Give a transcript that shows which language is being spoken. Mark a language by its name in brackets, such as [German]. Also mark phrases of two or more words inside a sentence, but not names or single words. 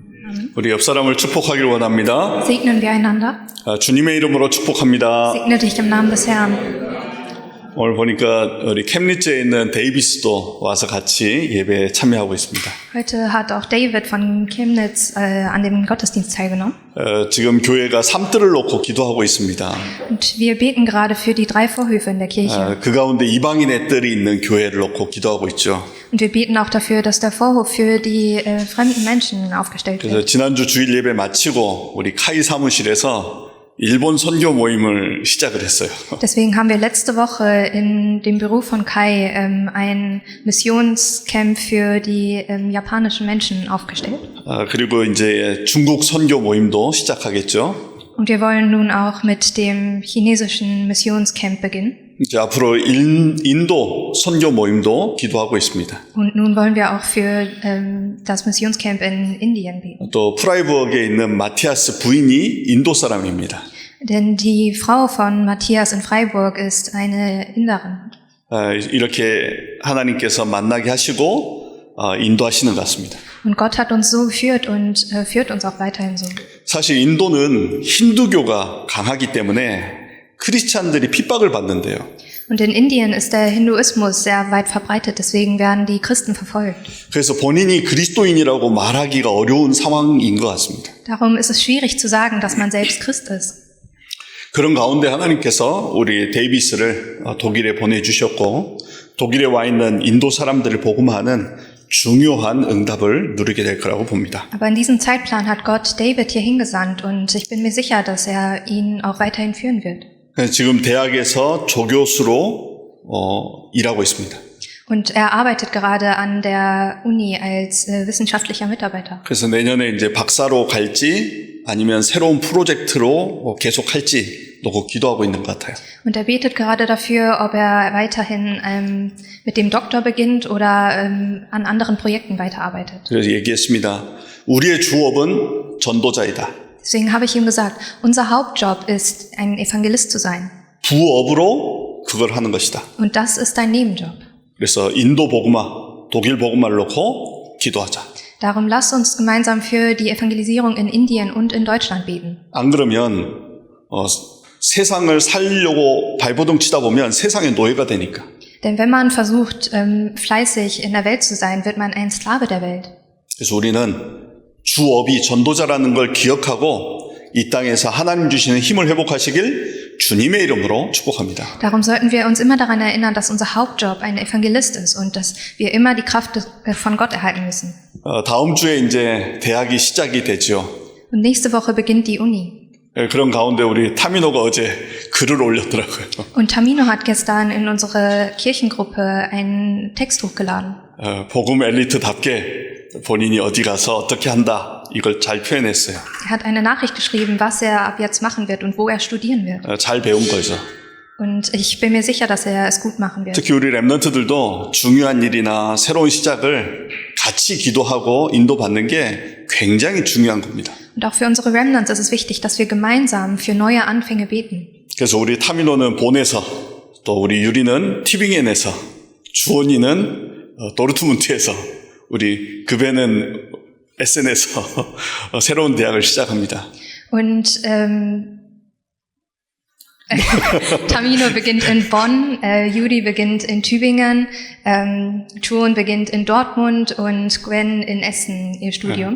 [Korean] 우리 옆 사람을 축복하기를 원합니다. [German] Segnen wir einander. [Korean] 주님의 이름으로 축복합니다. [German] Segne dich im Namen des Herrn. [Korean] 오늘 보니까 우리 캠리츠에 있는 데이비스도 와서 같이 예배에 참여하고 있습니다. [German] Heute hat auch David von Chemnitz an dem Gottesdienst teilgenommen. [Korean] 지금 교회가 삼뜰을 놓고 기도하고 있습니다. [German] Und wir beten gerade für die 3 Vorhöfe in der Kirche. [Korean] 그 가운데 이방인의 뜰이 있는 교회를 놓고 기도하고 있죠. [German] Und wir beten auch dafür, dass der Vorhof für die fremden Menschen aufgestellt [Korean] 그래서 [German] wird. [Korean] 지난주 주일 예배 마치고 우리 카이 사무실에서 일본 선교 모임을 시작을 했어요. [German] Deswegen haben wir letzte Woche in dem Büro von Kai ein Missionscamp für die japanischen Menschen aufgestellt. [Korean] 그리고 이제 중국 선교 모임도 시작하겠죠. [German] Und wir wollen nun auch mit dem chinesischen Missionscamp beginnen. [Korean] 이제 앞으로 인도 선교 모임도 기도하고 있습니다. [German] Und nun wollen wir auch für das Missionscamp in Indien beten. [Korean] 또 프라이부어에 있는 마티아스 부인이 인도 사람입니다. [German] Denn die Frau von Matthias in Freiburg ist eine Inderin. [Korean] 이렇게 하나님께서 만나게 하시고 인도하시는 것 같습니다. [German] Und Gott hat uns so geführt und führt uns auch weiterhin so. [Korean] 사실 인도는 힌두교가 강하기 때문에 크리스찬들이 핍박을 받는데요. [German] Und in Indien ist der Hinduismus sehr weit verbreitet, deswegen werden die Christen verfolgt. [Korean] 그래서 본인이 그리스도인이라고 말하기가 어려운 상황인 것 같습니다. [German] Darum ist es schwierig zu sagen, dass man selbst Christ ist. [Korean] 그런 가운데 하나님께서 우리 데이비스를 독일에 보내주셨고 독일에 와 있는 인도 사람들을 복음하는 중요한 응답을 누리게 될 거라고 봅니다. [German] Aber in diesem Zeitplan hat Gott David hier hingesandt und ich bin mir sicher, dass ihn auch weiterhin führen wird. [Korean] 지금 대학에서 조교수로 일하고 있습니다. [German] Und er arbeitet gerade an der Uni als wissenschaftlicher Mitarbeiter. [Korean] 그래서 내년에 이제 박사로 갈지 아니면 새로운 프로젝트로 계속 할지 놓고 기도하고 있는 것 같아요. [German] Und er betet gerade dafür, ob er weiterhin mit dem Doktor beginnt oder an anderen Projekten weiterarbeitet. [Korean] 그래서 얘기했습니다. 우리의 주업은 전도자이다. [German] Deswegen habe ich ihm gesagt, unser Hauptjob ist, ein Evangelist zu sein. [Korean] 부업으로 그걸 하는 것이다. [German] Und das ist dein Nebenjob. [Korean] 그래서 인도 복음화, 독일 복음화를 놓고 기도하자. [German] Darum lass uns gemeinsam für die Evangelisierung in Indien und in Deutschland beten. [Korean] 안 그러면 세상을 살려고 발버둥 치다 보면 세상의 노예가 되니까. [German] Denn wenn man versucht, fleißig in der Welt zu sein, wird man ein Sklave der Welt. [Korean] 그래서 우리는 주업이 전도자라는 걸 기억하고 이 땅에서 하나님 주시는 힘을 회복하시길 주님의 이름으로 축복합니다. [German] Darum sollten wir uns immer daran erinnern, dass unser Hauptjob ein Evangelist ist und dass wir immer die Kraft von Gott erhalten müssen. [Korean] 다음 주에 이제 대학이 시작이 되죠. [German] Und nächste Woche beginnt die Uni. [Korean] 그런 가운데 우리 타미노가 어제 글을 올렸더라고요. [German] Und Tamino hat gestern in unsere Kirchengruppe einen Text hochgeladen. [Korean] 복음 엘리트답게 본인이 어디 가서 어떻게 한다 이걸 잘 표현했어요. [German] Er hat eine Nachricht geschrieben, was er ab jetzt machen wird und wo er studieren wird. [Korean] 잘 배운 거죠. [German] Und ich bin mir sicher, dass er es gut machen wird. [Korean] 특히 우리 랩런트들도 중요한 일이나 새로운 시작을 같이 기도하고 인도받는 게 굉장히 중요한 겁니다. [German] Und auch für unsere Remnants ist es wichtig, dass wir gemeinsam für neue Anfänge beten. [Korean] 그래서 우리 타미노는 본에서 또 우리 유리는 티빙엔에서 주원이는 도르트문트에서 우리 급에는 SN에서 새로운 대학을 시작합니다. [German] Und Tamino beginnt in Bonn, Judy beginnt in Tübingen, Chuon beginnt in Dortmund und Gwen in Essen ihr Studium.